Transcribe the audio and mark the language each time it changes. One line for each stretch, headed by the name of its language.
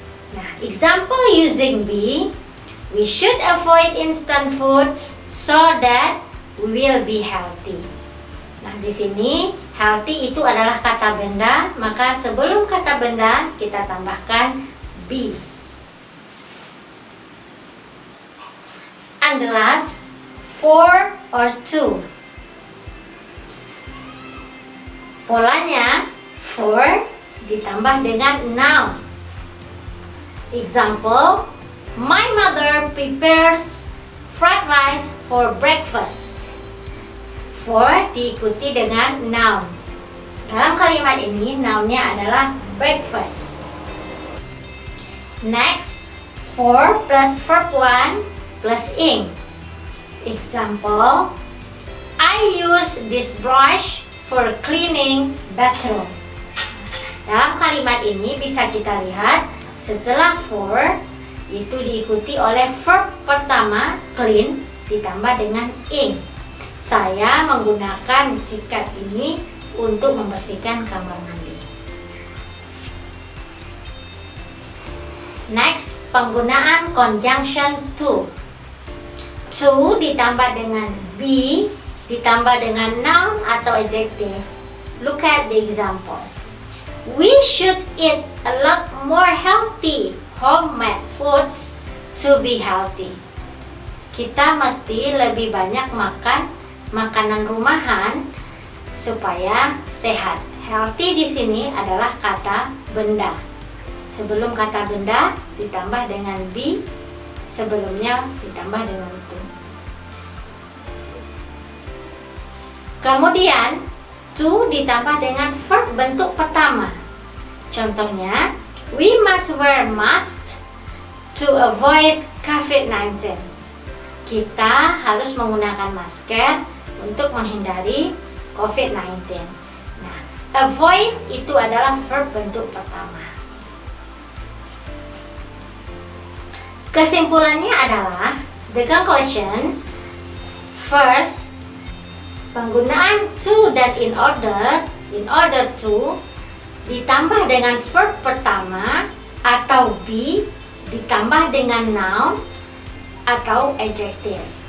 English: Nah, example using be, we should avoid instant foods so that we will be healthy.
Indonesian: Nah, di sini healthy itu adalah kata benda, maka sebelum kata benda kita tambahkan be.
English: And the last, for or to.
Indonesian: Polanya for ditambah dengan noun.
English: Example, my mother prepares fried rice for breakfast.
Indonesian: For diikuti dengan noun. Dalam kalimat ini nounnya adalah breakfast.
English: Next, for plus verb 1 plus ing. Example, I use this brush for cleaning bathroom.
Indonesian: Dalam kalimat ini bisa kita lihat setelah for itu diikuti oleh verb pertama clean ditambah dengan ing. Saya menggunakan sikat ini untuk membersihkan kamar mandi. Next, penggunaan conjunction to. To ditambah dengan be, ditambah dengan noun atau adjective.
English: Look at the example. We should eat a lot more healthy homemade foods to be healthy.
Indonesian: Kita mesti lebih banyak makan makanan rumahan supaya sehat. Healthy di sini adalah kata benda. Sebelum kata benda ditambah dengan be, sebelumnya ditambah dengan to. Kemudian to ditambah dengan verb bentuk pertama.
English: Contohnya, we must wear mask to avoid COVID-19.
Indonesian: Kita harus menggunakan masker untuk menghindari COVID-19. Nah, avoid itu adalah verb bentuk pertama. Kesimpulannya adalah
English: The conclusion, first,
Indonesian: penggunaan to dan in order to ditambah dengan verb pertama atau be ditambah dengan noun atau adjective.